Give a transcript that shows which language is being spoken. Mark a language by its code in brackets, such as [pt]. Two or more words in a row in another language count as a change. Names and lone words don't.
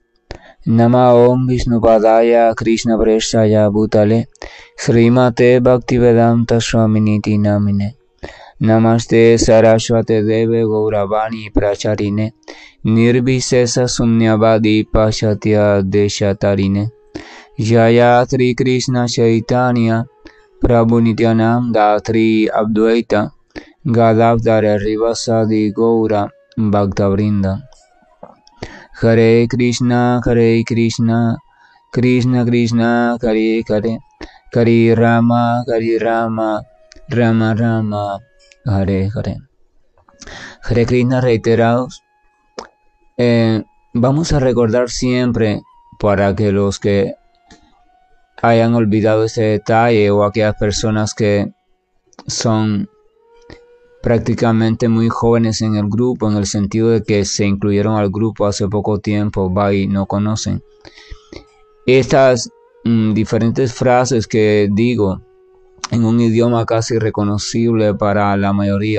[sa] Nama Om Vishnupadaya Krishna Preshaya Bhutale Srimate Bhaktivedanta Swaminiti Namine Namaste Saraswate Deve Gauravani Pracharine Nirvisesa Sunyavadi Pashatya Deshatarine Jaya Tri Krishna Chaitanya Prabhu Nityananda Tri Abdvaita Gadavdara Rivasadi Gaura Bhaktavrinda. Hare Krishna, Krishna Krishna, Hare Hare, Hare Rama, Rama Rama, Hare Hare. Hare Krishna [es] reiterados. Vamos a recordar siempre, para que los que hayan olvidado ese detalle o aquellas personas que son prácticamente muy jóvenes en el grupo, en el sentido de que se incluyeron al grupo hace poco tiempo, y no conocen estas diferentes frases que digo en un idioma casi reconocible para la mayoría.